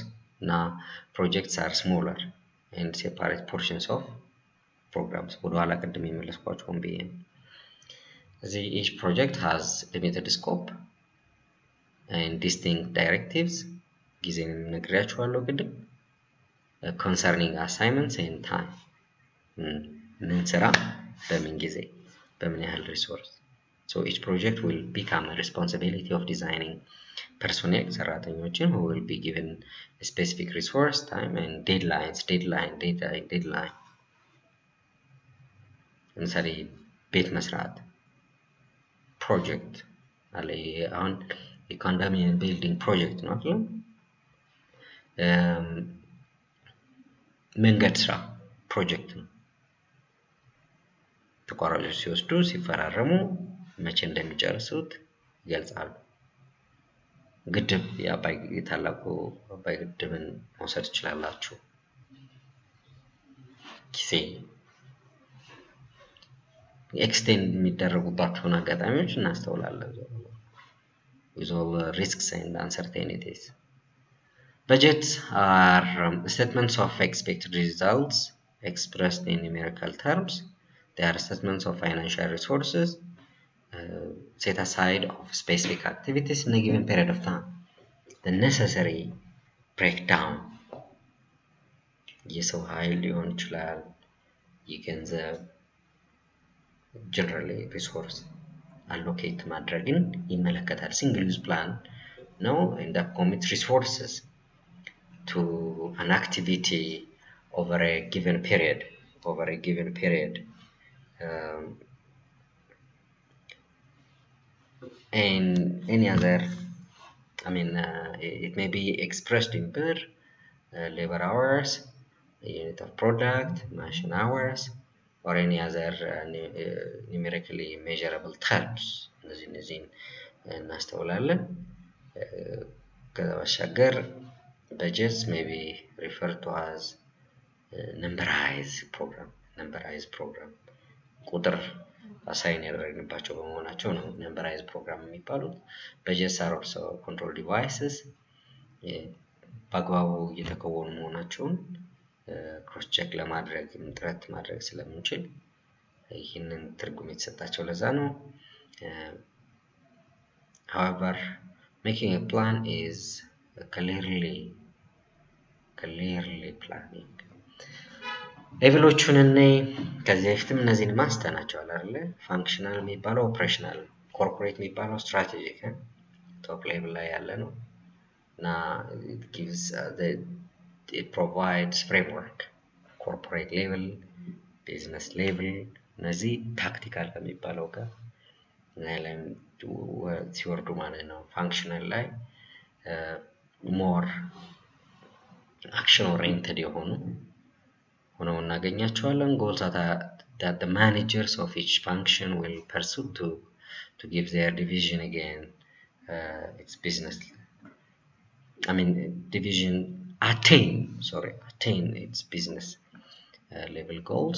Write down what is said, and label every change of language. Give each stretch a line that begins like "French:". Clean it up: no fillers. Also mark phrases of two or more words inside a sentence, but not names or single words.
English: Now, projects are smaller and separate portions of programs.
Amharic: ወደኋላ ቅድም የመለስኳቸውን ብዬ ነው።
English: each project has limited scope and distinct directives
Amharic: ጊዜን ነግሬያችኋለሁ ቅድም
English: concerning assignments and time
Amharic: ምን ስራ በምን ጊዜ በምን ያህል resource.
English: So each project will become a responsibility of designing personnel ሰራተኞችን who will be given a specific resource, time and deadline.
Amharic: ለምሳሌ ቤት መስራት ፕሮጀክት አለ። አሁን የኮንዶሚኒየም
English: building project
Amharic: ነው አይደል? መንገድ ስራ ፕሮጀክት ነው። ተቋራጮች ሲወስዱ ሲፈራረሙ መቼ እንደሚጨርሱት ይገልጻሉ። ግድብ የታላቁ አባይ ግድብን መውሰድ ትችላላችሁ። ጊዜ ኤክስቴንድ የሚደረጉባቸውን አጋጣሚዎች እናስተውላለን።
English: with all the risks and uncertainties. Budgets are statements of expected results expressed in numerical terms. They are statements of financial resources set aside of specific activities in a given period of time. The necessary breakdown
Amharic: የሰው ኃይል ሊሆን ይችላል፣ የገንዘብ
English: generally resource allocate
Amharic: ማድረግን ይመለከታል።
English: single use plan ነው and that commit resources to an activity over a given period. And any other, it may be expressed in per labor hours, unit of product, machine hours, or any other numerically measurable terms.
Amharic: እነዚህን እናስተውላለን። ከዛ ባሻገር
English: budgets may be referred to as numberized program
Amharic: ቁጥር አሳይን ያደረግንባቸው በመሆናቸው ነው
English: numberized program የሚባሉት። budgets are also control devices
Amharic: በአግባቡ እየተከወኑ መሆናቸውን
English: cross check
Amharic: ለማድረግ ጥረት ማድረግ ስለምንችል ይህንን ትርጉም የተሰጣቸው ለዛ ነው።
English: However, making a plan is clearly planning.
Amharic: ሌቭሎቹን እኔ ከዚህ በፊትም እነዚህን ማስተናቸዋል አይደለ? ፋንክሽናል የሚባለው ኦፕሬሽናል፣ ኮርፖሬት የሚባለው
English: strategic top level
Amharic: ላይ ያለ ነው እና
English: it provides framework corporate level, business level
Amharic: እነዚህ ታክቲካል ከሚባለው ጋር ሲወርዱ ማለት ነው። ፋንክሽናል ላይ
English: more action oriented
Amharic: የሆኑ ሆነው እናገኛቸዋለን።
English: goals that the managers of each function will pursue to give their division again its business division attain its business level goals.